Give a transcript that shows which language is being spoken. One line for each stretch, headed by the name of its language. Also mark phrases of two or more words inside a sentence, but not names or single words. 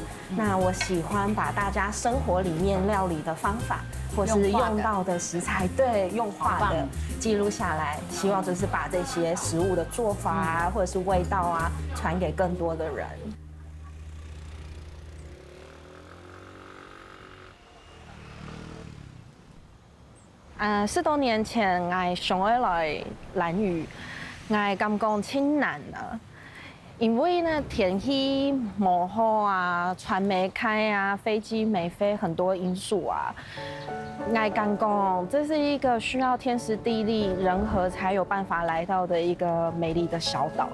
Chinese: 那我喜欢把大家生活里面料理的方法，或是用到的食材，对，用画的记录下来，希望就是把这些食物的做法啊，或者是味道啊，传给更多的人。10多年前，我上海来蘭嶼，我感覺挺難的。因為呢天氣不好啊，船沒開啊，飛機沒飛，很多因素啊。我感覺這是一個需要天時地利人和才有辦法來到的一個美麗的小島。